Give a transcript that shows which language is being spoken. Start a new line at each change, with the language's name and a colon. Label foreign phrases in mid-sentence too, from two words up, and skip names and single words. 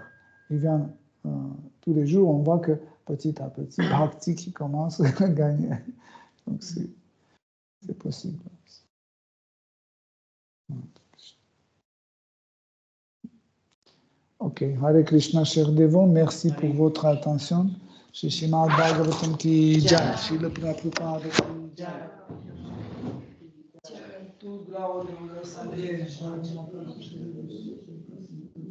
French: Il vient tous les jours, on voit que petit à petit, Bhakti qui commence à gagner. Donc c'est possible. Ok,
Sanskrit: Hare Krishna,
French: chers dévots, merci pour votre attention.
Hindi: Shri Srimad Bhagavatam ki jai, Srila Prabhupada ki jai.
French: Tout gloire de